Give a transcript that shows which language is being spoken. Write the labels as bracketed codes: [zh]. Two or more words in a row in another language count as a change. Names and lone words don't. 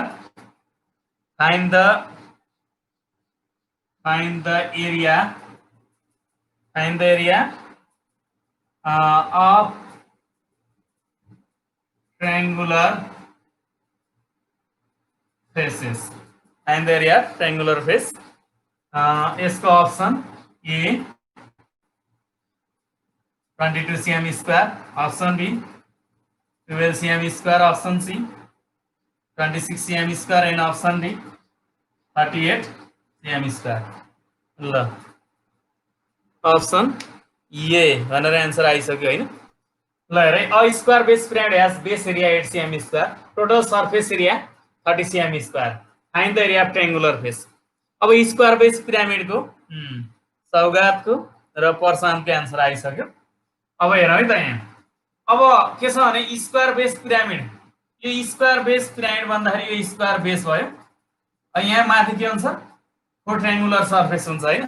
[en] Find the area of triangular faces. Find the area of triangular face. इसका option A 22 cm square, option B 12 cm square, option C 26 cm square and option D 38 cm square. [ne] ल [en] option A [ne] भनेर आन्सर आइसक्यो होइन। ल हेर, [en] a square base pyramid has base area 8 cm square, total surface area 30 cm square. find the area of triangular face. [ne] अब स्क्वायर बेस पिरामिडको सौगातको र प्रशान्तको आन्सर आइसक्यो। अब हेरौँ है त यहाँ। अब के छ भने [en] square base pyramid, [ne] यो [en] square base pyramid [ne] भन्दाखेरि यो [en] square base [ne] भयो, यहाँ माथि के हुन्छ, [en] four triangular surface [ne] हुन्छ हैन।